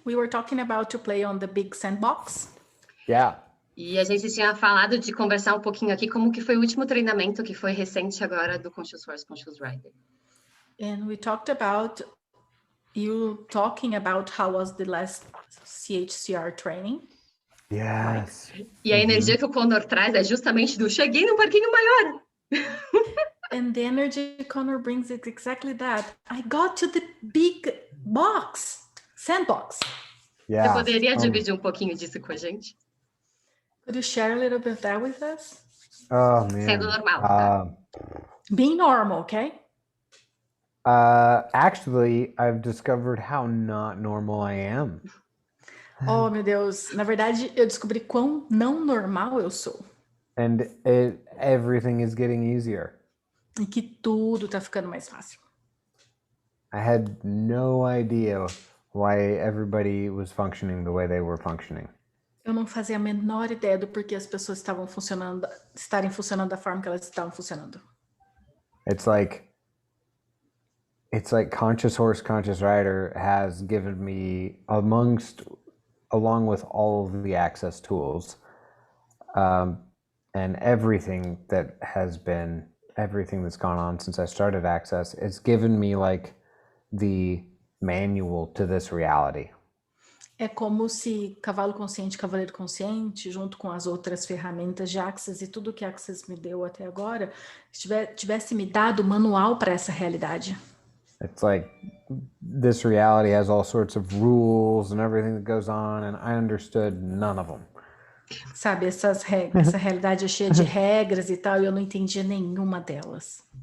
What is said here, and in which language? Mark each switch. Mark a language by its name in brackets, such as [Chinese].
[English] We were talking about to play on the big sandbox. Yeah. [Portuguese] E a gente tinha falado de conversar um pouquinho aqui como que foi o último treinamento que foi recente agora do Conscious Horse, Conscious Rider. [English] And we talked about you talking about how was the last CHCR training. Yes. [Portuguese] E a energia que o Connor traz é justamente do cheguei no parquinho maior. [English] And the energy Connor brings is exactly that. I got to the big sandbox. Yeah. [Portuguese] Você poderia dividir um pouquinho disso com a gente? [English] Could you share a little bit of that with us? Oh, man. [Portuguese] Sendo normal, tá? [English] Being normal, okay? Actually, I've discovered how not normal I am. [Portuguese] Oh, meu Deus. Na verdade, eu descobri quão não normal eu sou. [English] And everything is getting easier. [Portuguese] E que tudo tá ficando mais fácil. [English] I had no idea why everybody was functioning the way they were functioning. [Portuguese] Eu não fazia a menor ideia do porquê as pessoas estarem funcionando da forma que elas estavam funcionando. [English] It's like Conscious Horse, Conscious Rider has given me, along with all of the access tools, and everything that's gone on since I started Access, it's given me like the manual to this reality. [Portuguese] É como se Cavalo Consciente, Cavaleiro Consciente, junto com as outras ferramentas de Access e tudo que Access me deu até agora, tivesse me dado o manual para essa realidade. [English] It's like this reality has all sorts of rules and everything that goes on, and I understood none of them. [Portuguese] Sabe, essa realidade é cheia de regras e tal, e eu não entendia nenhuma delas.